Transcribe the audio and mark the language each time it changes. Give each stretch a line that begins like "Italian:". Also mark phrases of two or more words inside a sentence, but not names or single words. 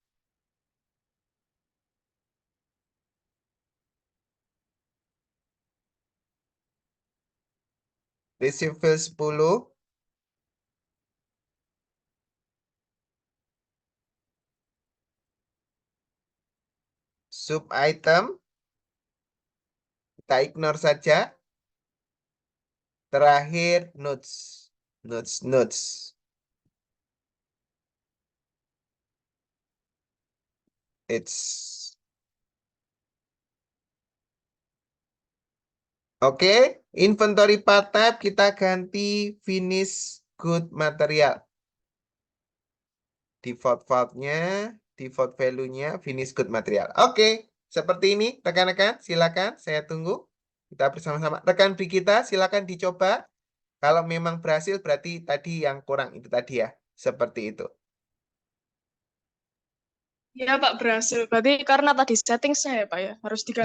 Indonesian: Desifil 10. Sub item kita ignore saja. Terakhir notes. Notes. Oke,
English: inventory part type
Indonesian: kita ganti
English: finish good material. Default value-nya finish good material.
Indonesian: Oke, seperti ini rekan-rekan, silakan saya tunggu. Kita bersama-sama. Rekan B kita silakan dicoba. Kalau memang berhasil berarti tadi yang kurang itu tadi ya. Seperti itu. Ya Pak, berhasil. Berarti karena tadi settingsnya ya Pak ya, harus diganti